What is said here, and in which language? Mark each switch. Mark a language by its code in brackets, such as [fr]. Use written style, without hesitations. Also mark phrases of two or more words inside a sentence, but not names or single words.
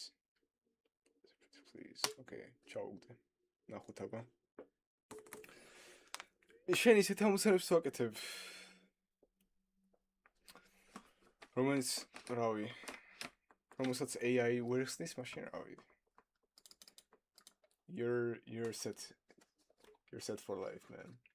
[en] Please. Okay, ჩაუგდე. [ka] ნახოთ აბა. შენ ისეთ ამოცანებს ვაკეთებ. რომელიც, რავი, რომელსაც AI ვერ ხსნის, მაშინ რავი. [en] You're set for life, man.